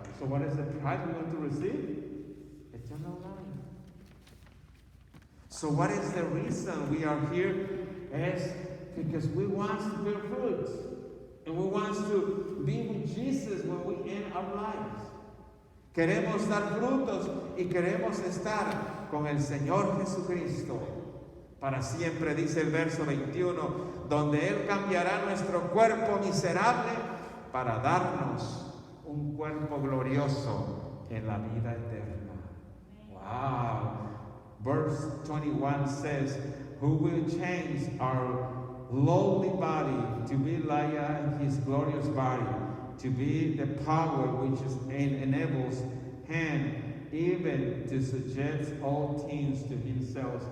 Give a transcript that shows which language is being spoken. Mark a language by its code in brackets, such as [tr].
[en] So what is the prize we're going to receive? Eternal life. So what is the reason we are here? Is because we want to bear fruits. And we want to be with Jesus when we end our lives. [es] Queremos dar frutos y queremos estar con el Señor Jesucristo para siempre, dice el verso 21, donde Él cambiará nuestro cuerpo miserable para darnos un cuerpo glorioso en la vida eterna. [en] Wow. Verse 21 says, who will change our lowly body to be like His glorious body, to be the power which enables Him even to suggest all things to Himself.